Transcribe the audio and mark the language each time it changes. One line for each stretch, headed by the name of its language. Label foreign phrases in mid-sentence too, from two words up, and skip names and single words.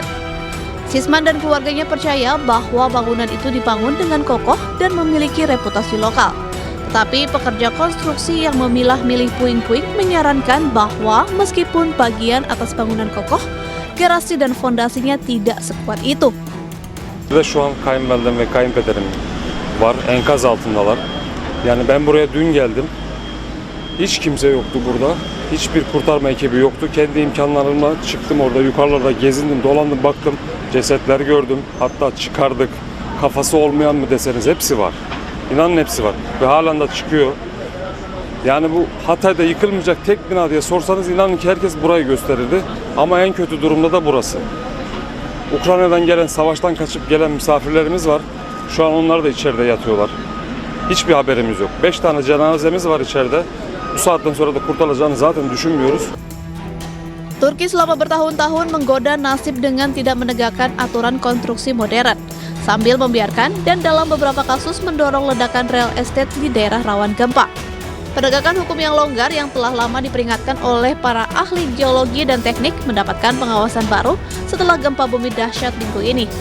Indonesian: Sisman dan keluarganya percaya bahwa bangunan itu dibangun dengan kokoh dan memiliki reputasi lokal. Tetapi pekerja konstruksi yang memilah-milih puing-puing menyarankan bahwa meskipun bagian atas bangunan kokoh, garasi dan fondasinya tidak sekuat itu.
Turkish: Ve şu an kayınvalidem ve kayınpederim var, enkaz altındalar. Yani ben buraya dün geldim. Hiç kimse yoktu burada. Hiçbir kurtarma ekibi yoktu. Kendi imkanlarımla çıktım orada, yukarılarda gezindim, dolandım, baktım. Cesetler gördüm. Hatta çıkardık. Kafası olmayan mı deseniz hepsi var. İnanın hepsi var. Ve halen de çıkıyor. Yani bu Hatay'da yıkılmayacak tek bina diye sorsanız inanın ki herkes burayı gösterirdi. Ama en kötü durumda da burası. Ukrayna'dan gelen, savaştan kaçıp gelen misafirlerimiz var. Şu an onlar da içeride yatıyorlar. Hiçbir haberimiz yok. 5 tane cenazemiz var içeride. Bu saatten sonra da kurtarılacağını zaten düşünmüyoruz.
Indonesian: Turki selama bertahun-tahun menggoda nasib dengan tidak menegakkan aturan konstruksi modern, sambil membiarkan dan dalam beberapa kasus mendorong ledakan real estate di daerah rawan gempa. Penegakan hukum yang longgar yang telah lama diperingatkan oleh para ahli geologi dan teknik mendapatkan pengawasan baru setelah gempa bumi dahsyat minggu ini.